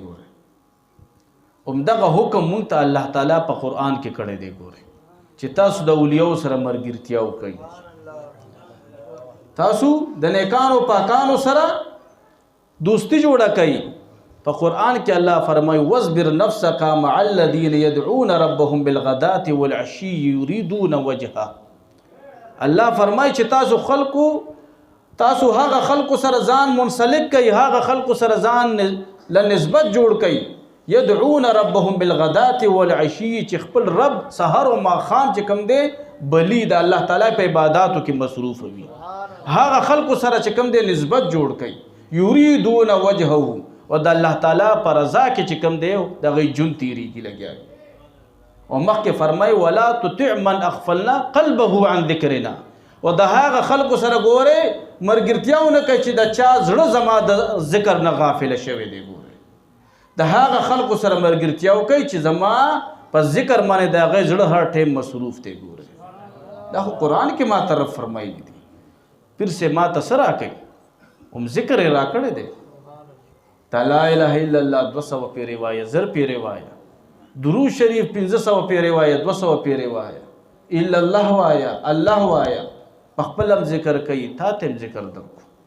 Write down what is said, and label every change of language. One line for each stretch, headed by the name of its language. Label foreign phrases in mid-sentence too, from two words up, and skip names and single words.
Pashto: ګوره همدغه حکم مونږ ته الله تعالی په قرآن کې کړی دی. ګوره چې تاسو د اولیاء سره مرګرتیا وکړئ، تاسو د نیکانو پاکانو سره دوستی جوړه کړئ. په قرآن کې الله فرمایي
Arabic: واصبر نفسك مع الذين يدعون ربهم بالغداة والعشي يريدون وجهه.
Pashto: الله فرمایي چې تاسو هغه خلکو سره ځان منسلک کړئ، هغه خلکو سره ځان له نسبت جوړ کړئ.
Arabic: يدعون ربهم بالغداة والعشي
Pashto: چې خپل رب سحر او ماښام چې کوم دی بلی د الله تعالی په عباداتو کې مصروف وي، هغه خلکو سره چې کوم دی نسبت جوړ کړئ.
Arabic: يريدون وجهه
Pashto: و د الله تعالی پر رضا کې چې کوم دی دغه جون تیریږي لګیا. او مخکې فرمای
Arabic: ولا تطع من اغفلنا قلبه عن ذکرنا.
Pashto: و د هغه خلکو سره ګوره مرګرتیاونه کوي چې د چا زړه زما د ذکر نه غافل شوی دی. ګوره د هغه خلکو سره مرګرتیاو کوي چې زما په ذکر باندې د هغه زړه هر ټیم مصروف دی. ګوره دا خو قرآن کې ما طرف فرمایلی دی.
Urdu: پھر سے
Pashto: ما ته سره کوي هم ذکر یې را کړی دی. تا
Arabic: لا اله الا الله
Pashto: 200 پیرې وایه، 1000 پیرې وایه، درود شریف 1500 پیرې وایه، 200 پیرې وایه،
Arabic: الا الله
Pashto: وایه، الله وایه، په خپل هم ذکر کوي، تا ته هم ذکر درکو.